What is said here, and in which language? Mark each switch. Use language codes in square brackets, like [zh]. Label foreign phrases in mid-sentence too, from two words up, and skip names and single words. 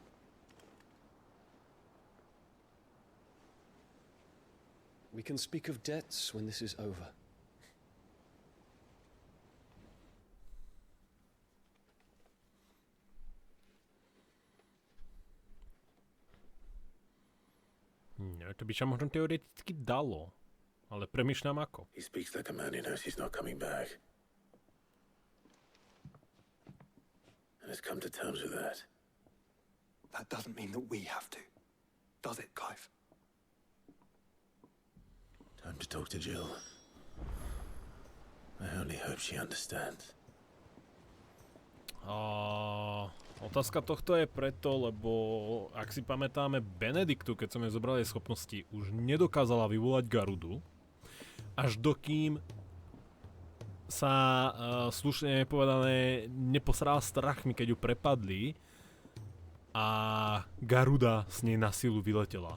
[en] We can speak of debts when this is over. [sk] No, to by sa možno teoreticky dalo. Ale premýšľam ako. [en] He speaks like a man who knows he's not coming back. And has come to terms with that. That doesn't mean that we have to. Does it, Clive? Time to talk to Jill. I only hope she understands. [sk] Otázka tohto je preto, lebo ak si pamätáme Benediktu, keď som jej zobral jej schopnosti, už nedokázala vyvolať Garudu, až dokým sa slušne povedané neposrala strachmi, keď ju prepadli a Garuda s nej na silu vyletela.